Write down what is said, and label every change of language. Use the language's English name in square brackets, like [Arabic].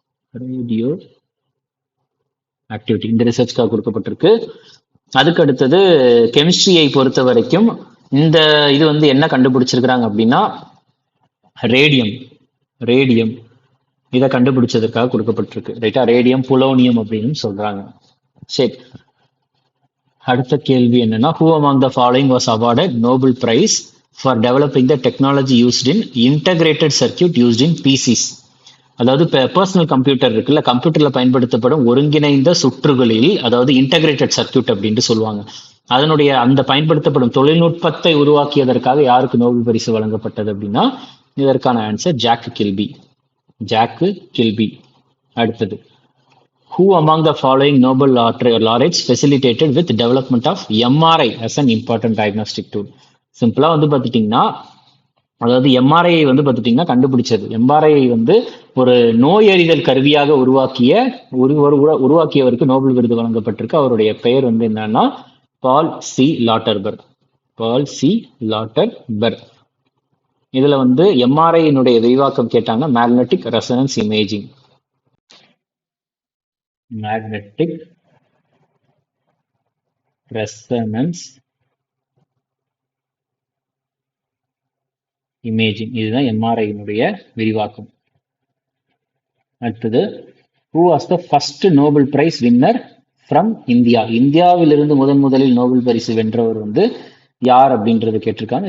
[Tamil] Radio activity இந்த ரிசர்ச்சுக்காக கொடுக்கப்பட்டிருக்கு. அதுக்கு அடுத்தது கெமிஸ்ட்ரியை பொறுத்த வரைக்கும் இந்த இது வந்து என்ன கண்டுபிடிச்சிருக்கிறாங்க அப்படின்னா ரேடியம். ரேடியம் இதை கண்டுபிடிச்சதற்காக கொடுக்கப்பட்டிருக்கு. ரைட்டா? ரேடியம் புலோனியம் அப்படின்னு சொல்றாங்க. சரி, அடுத்த கேள்வி என்னன்னா, [English] who among the following was awarded Nobel Prize for developing the technology used in integrated circuit used in PCs? [Tamil] அதாவது பர்சனல் கம்ப்யூட்டர் இருக்குல்ல, கம்ப்யூட்டர்ல பயன்படுத்தப்படும் ஒருங்கிணைந்த சுற்றுகளில், அதாவது இன்டகிரேட்டட் சர்க்கியூட் அப்படின்னு சொல்லுவாங்க, அதனுடைய அந்த பயன்படுத்தப்படும் தொழில்நுட்பத்தை உருவாக்கியதற்காக யாருக்கு நோபல் பரிசு வழங்கப்பட்டது அப்படின்னா இதற்கான answer jack Kilby. Jack Kilby. அடுத்தது, [English] who among the following Nobel laureates facilitated with development of MRI as an important diagnostic tool? [Tamil] சிம்பிளா வந்து பார்த்துட்டீங்கன்னா, அதாவது எம்ஆர்ஐ வந்து பார்த்துட்டீங்கன்னா கண்டுபிடிச்சது, எம்ஆர்ஐ வந்து ஒரு நோயறிதல் கருவியாக உருவாக்கியவருக்கு நோபல் விருது வழங்கப்பட்டிருக்கு. அவருடைய பெயர் வந்து என்னன்னா பால் சி லாட்டர்பர்க். பால் சி லாட்டர்பர்க். இதுல வந்து எம்ஆர்ஐனுடைய விரிவாக்கம் கேட்டாங்க, magnetic resonance imaging. Magnetic resonance imaging, இதுதான் எம்ஆர்ஐனுடைய விரிவாக்கம். அடுத்தது, [English] who was the first Nobel Prize winner from India? [Tamil] இந்தியாவிலிருந்து முதலில் நோபல் பரிசு வென்றவர் வந்து யார் அப்படின்றது கேட்டிருக்காங்க.